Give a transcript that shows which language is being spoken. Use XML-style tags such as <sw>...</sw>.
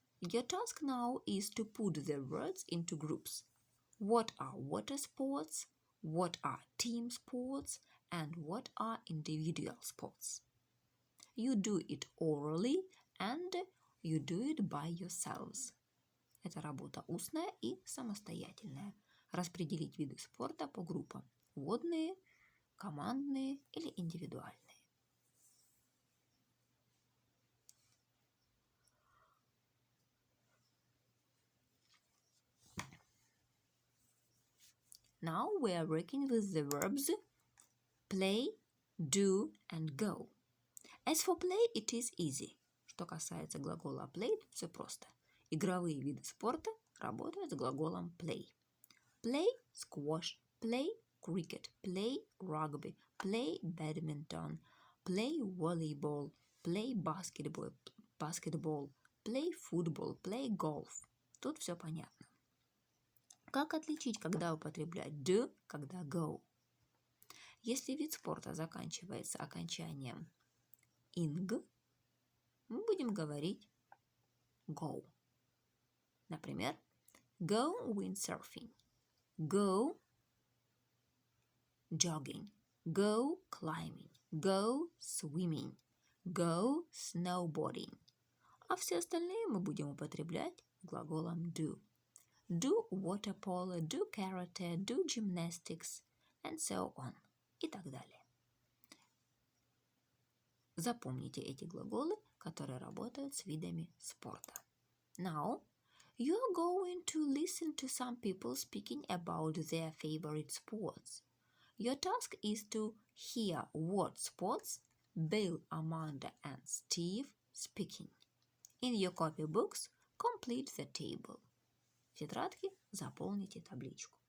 <en>Your task now is to put the words into groups. What are water sports, what are team sports, and what are individual sports? You do it orally and you do it by yourselves.</en> <ru>Это работа устная и самостоятельная. Распределить виды спорта по группам. Водные, командные или индивидуальные.</ru> <en>Now we are working with the verbs play, do and go. As for play, it is easy.</en> <ru>Что касается глагола play, все просто. Игровые виды спорта работают с глаголом play.</ru> <en>Play squash, play cricket, play rugby, play badminton, play volleyball, play basketball, play football, play golf.</en> <ru>Тут все понятно. Как отличить, когда употреблять do, когда go? Если вид спорта заканчивается окончанием ing, мы будем говорить go.</ru> <en>Например, go windsurfing, go jogging, go climbing, go swimming, go snowboarding.</en> <ru>А все остальные мы будем употреблять глаголом do.</ru> <en>Do water polo, do karate, do gymnastics, and so on.</en> <ru>И так далее. Запомните эти глаголы, которые работают с видами спорта.</ru> <en>Now, you are going to listen to some people speaking about their favorite sports. Your task is to hear what sports Bill, Amanda and Steve speaking. In your copybooks, complete the table.</en> <ru>В тетрадке заполните табличку.</ru>